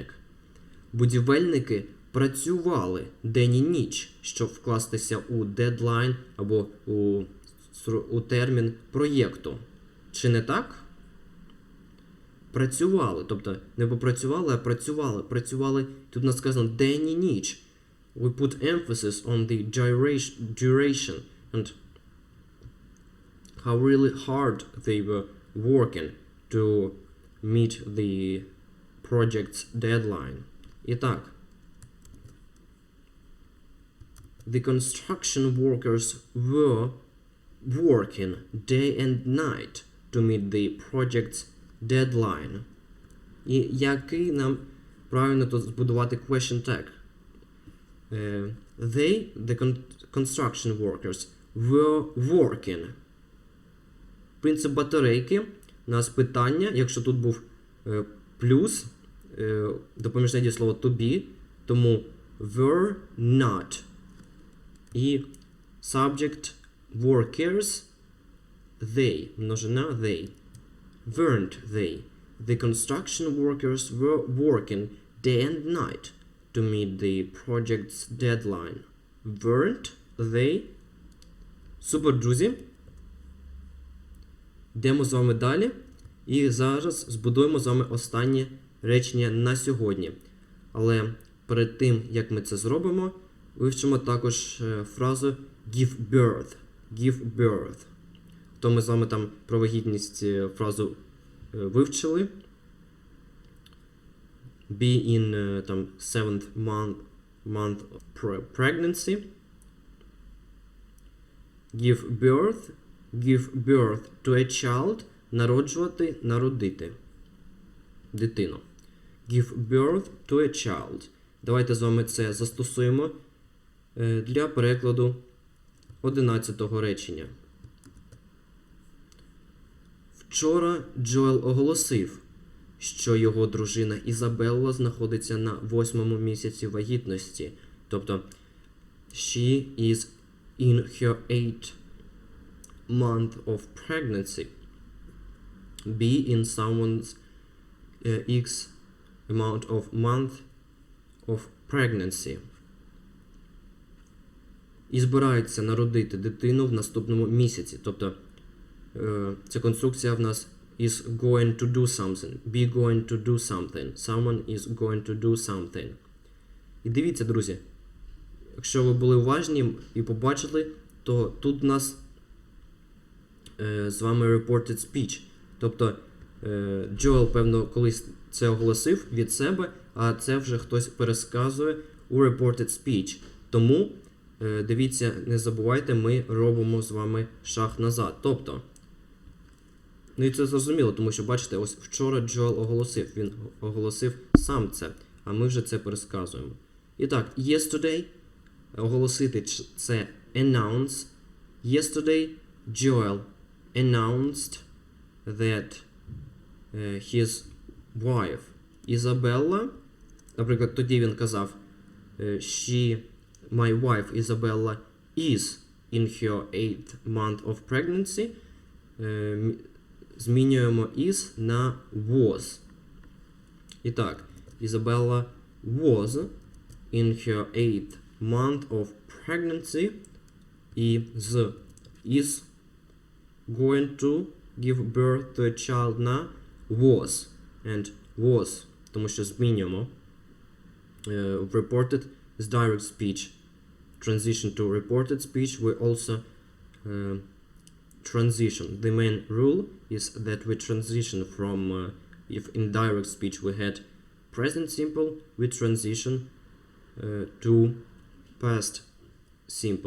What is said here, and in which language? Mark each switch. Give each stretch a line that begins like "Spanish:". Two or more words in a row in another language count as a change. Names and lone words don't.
Ukrainian: Будівельники працювали день і ніч, щоб вкластися у дедлайн або у термін проєкту. Чи не так? Працювали, тобто не попрацювали, а працювали. Тут у нас сказано день і ніч.
English: We put emphasis on the duration and how really hard they were working to meet the project's deadline. Итак, the construction workers were working day and night to meet the project's deadline.
Ukrainian: І який нам правильно тут збудувати
English: question tag? They, the construction workers, were working.
Ukrainian: Принцип батарейки. У нас питання, якщо тут був плюс, допоміжне дієслово
English: to be,
Ukrainian: тому were not.
English: І subject workers, they, множина they. Weren't they? The construction workers were working day and night to meet the project's deadline. Weren't they?
Ukrainian: Супер, друзі. Йдемо з вами далі. І зараз збудуємо з вами останнє речення на сьогодні. Але перед тим, як ми це зробимо, вивчимо також фразу
English: give birth. Give birth.
Ukrainian: То ми з вами там про вагітність фразу вивчили.
English: Be in там 7th month of pregnancy. Give birth to a child.
Ukrainian: Народжувати, народити. Дитину.
English: Give birth to a child.
Ukrainian: Давайте з вами це застосуємо для перекладу 11-го речення. Вчора Джоел оголосив, що його дружина Ізабелла знаходиться на 8-му місяці вагітності. Тобто,
English: she is in her 8th month of pregnancy. Be in someone's X amount of month of pregnancy.
Ukrainian: І збирається народити дитину в наступному місяці. Тобто, ця конструкція в нас
English: is going to do something. Be going to do something. Someone is going to do something.
Ukrainian: І дивіться, друзі, якщо ви були уважні і побачили, то тут в нас з вами
English: reported speech.
Ukrainian: Тобто, Джоел, певно, колись це оголосив від себе, а це вже хтось пересказує у
English: reported speech.
Ukrainian: Тому, дивіться, не забувайте, ми робимо з вами шаг назад. Тобто, ну і це зрозуміло, тому що, бачите, ось вчора Джоел оголосив. Він оголосив сам це, а ми вже це пересказуємо. І так, yesterday, оголосити це announce.
English: Yesterday, Joel announced that his wife Isabella,
Ukrainian: наприклад, тоді він казав,
English: my wife Isabella is in her 8th month of pregnancy.
Ukrainian: Змінюємо is на was. І так,
English: Isabella was in her 8th month of pregnancy.
Ukrainian: І з
English: is going to give birth to a child на was. And was,
Ukrainian: тому що змінюємо.
English: Reported is direct speech. Transition to reported speech, we also transition. The main rule is that we transition from, if in direct speech we had present simple, we transition to past simple.